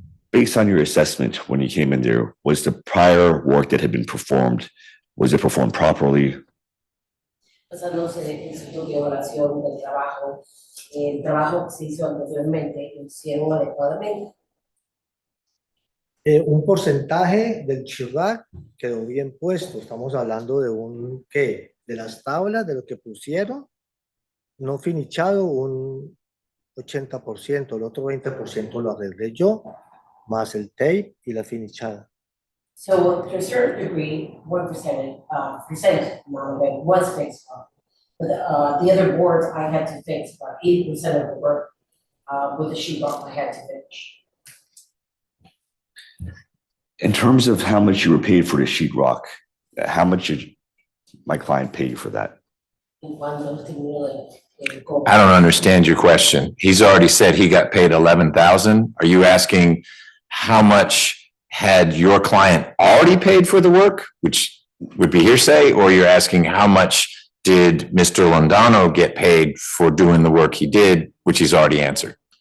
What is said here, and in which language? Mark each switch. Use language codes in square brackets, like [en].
[en] based on your assessment, when you came in there, was the prior work that had been performed, was it performed properly? [es] Basándose en estudio de evaluación del trabajo, el trabajo que se hizo anteriormente, lo hicieron adecuadamente. Un porcentaje del chirrac quedó bien puesto. Estamos hablando de un, ¿qué? De las tablas, de lo que pusieron, no finichado, un 80%, el otro 20% lo arreglé yo, más el tape y la finichada. [en] So to a certain degree, 1% amount of it was fixed up. But the other boards, I had to fix about 80% of the work with the sheetrock I had to finish. In terms of how much you were paid for the sheetrock, how much did my client pay you for that? [es] En cuanto terminé el cobro. [en] I don't understand your question. He's already said he got paid 11,000. Are you asking how much had your client already paid for the work, which would be hearsay, or you're asking how much did Mr. Londono get paid for doing the work he did, which he's already answered?